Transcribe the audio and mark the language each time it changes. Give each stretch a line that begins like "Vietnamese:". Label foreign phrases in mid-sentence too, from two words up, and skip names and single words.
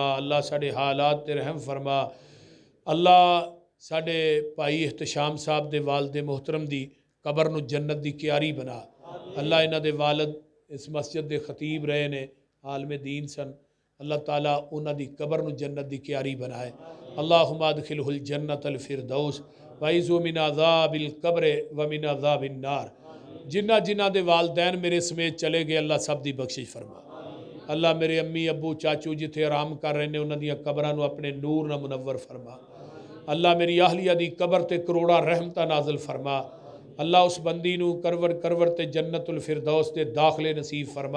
Punjabi: اللہ ساڈے حالات تے رحم فرما۔ اللہ ساڈے بھائی احتشام صاحب دے والد محترم دی قبر نوں جنت دی کیاری بنا. اللہ انہاں دے والد اس مسجد دے خطیب رہے نے، عالم دین سن. اللہ تعالیٰ انہاں دی قبر نوں جنت دی کیاری بنائے.
Arabic: اللهم أدخله الجنة الفردوس وأعذه من عذاب القبر ومن عذاب النار.
Punjabi: جنہاں جنہاں دے والدین میرے سمیت چلے گئے اللہ سب دی بخشش فرما. اللہ میرے امی ابو چاچو جتھے آرام کر رہے ہیں انہاں دیاں قبراں نوں اپنے نور نال منور فرما. اللہ میری اہلیہ دی قبر تے کروڑاں رحمتاں نازل فرما. اللہ اس بندی نوں کروٹ تے جنت الفردوس دے داخلے نصیب فرما.